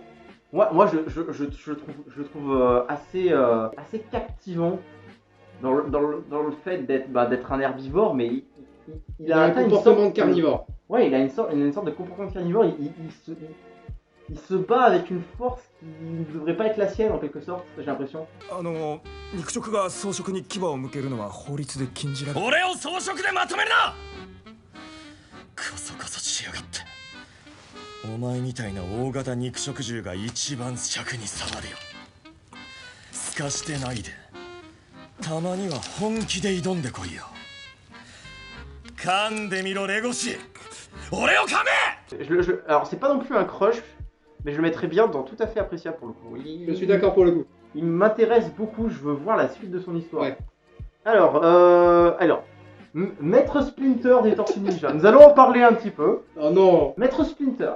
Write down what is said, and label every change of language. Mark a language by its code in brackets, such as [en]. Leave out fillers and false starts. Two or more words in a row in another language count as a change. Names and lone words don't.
[fr] Moi je trouve assez captivant dans le fait d'être un herbivore, mais Il a un atteint une comportement sorte de carnivore. Ouais, il a une sorte de comportement de carnivore. Il se bat avec une force qui ne devrait pas être la sienne en quelque sorte, j'ai l'impression. [ja] 肉食が草食に牙を向けるのは法律で禁じられる。俺を草食でまとめるな。カサカサしやがって。お前みたいな大型肉食獣が一番尺に触るよ。すかしてないで。たまには本気で挑んでこいよ。噛んでみろレゴシ。俺を噛め。 [fr] Alors c'est pas non plus un crush, mais je le mettrais bien dans tout à fait appréciable pour le coup. Je suis d'accord pour le coup. Il m'intéresse beaucoup, je veux voir la suite de son histoire. Ouais. Alors, Maître Splinter des Tortues Ninja. Nous allons en parler un petit peu. Oh non. Maître Splinter.